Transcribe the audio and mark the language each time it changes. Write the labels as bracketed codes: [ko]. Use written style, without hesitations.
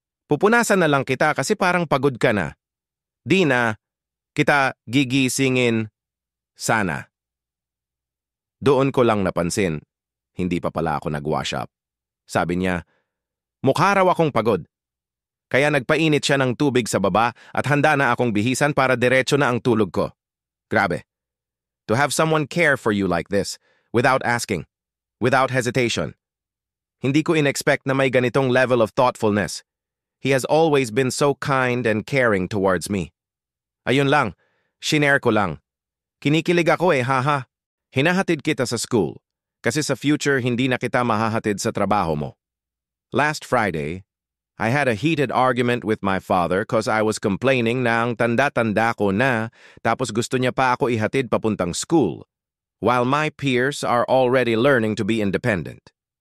[tl] Pupunasan na lang kita kasi parang pagod ka na. Di na, kita gigisingin. Sana. Doon ko lang napansin, hindi pa pala ako nag-wash up. Sabi niya, mukha raw akong pagod. Kaya nagpainit siya ng tubig sa baba at handa na akong bihisan para diretso na ang tulog ko. Grabe. [en] To have someone care for you like this, without asking, without hesitation. [tl] Hindi ko inexpect na may ganitong [en] level of thoughtfulness. He has always been so kind and caring towards me. [tl] Ayun lang, shinare ko lang. Kinikilig ako haha. Hinahatid kita sa school, kasi sa future hindi na kita mahahatid sa trabaho mo. [en] Last Friday, I had a heated argument with my father cause I was complaining [tl] na ang tanda-tanda ko na tapos gusto niya pa ako ihatid papuntang school, [en] while my peers are already learning to be independent.